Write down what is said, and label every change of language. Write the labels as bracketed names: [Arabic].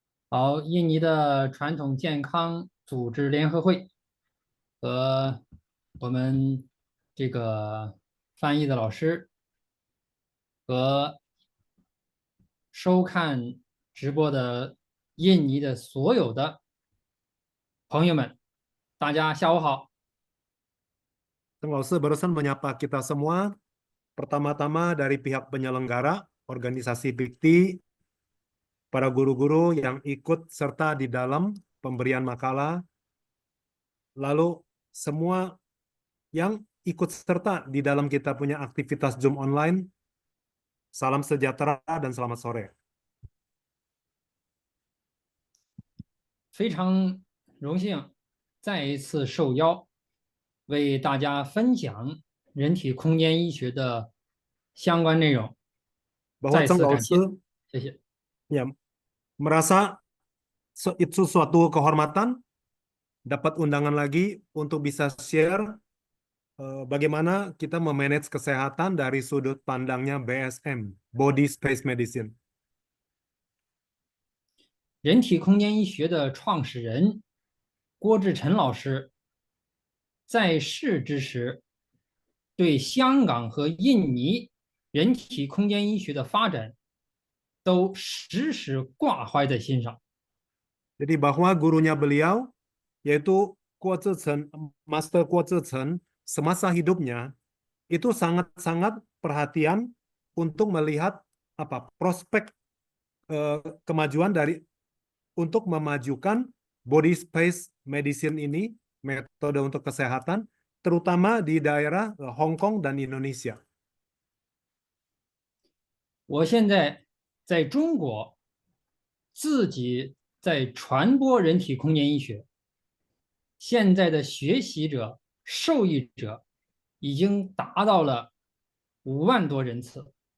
[Chinese] 好，印尼的传统健康组织联合会和我们这个翻译的老师和收看直播的印尼的所有的朋友们，大家下午好。 [Indonesian] Teng Lause barusan menyapa kita semua. Pertama-tama dari pihak penyelenggara, organisasi Bikti, para guru-guru yang ikut serta di dalam pemberian makalah, lalu semua yang ikut serta di dalam kita punya aktivitas Zoom online. Salam sejahtera dan selamat sore. [Chinese] 非常荣幸再一次受邀为大家分享人体空间医学的相关内容， [Indonesian] Bahwa [Chinese] 再 Zheng 次感谢， [Indonesian] Lause [Chinese] 谢谢。 [Indonesian] ya, merasa itu suatu kehormatan dapat undangan lagi untuk bisa share bagaimana kita memanage kesehatan dari sudut pandangnya BSM, Body Space Medicine. [Chinese] 人体空间医学的创始人郭志晨老师在世之时，对香港和印尼人体空间医学的发展都时时挂怀在心上。 [Indonesian] Jadi bahwa gurunya beliau, yaitu Master Kuo Tze Chen, semasa hidupnya itu sangat-sangat perhatian untuk melihat prospek kemajuan untuk memajukan body space medicine ini, metode untuk kesehatan, terutama di daerah Hong Kong dan Indonesia. [Chinese] 我现在在中国自己在传播人体空间医学，现在的学习者、受益者已经达到了5万多人次。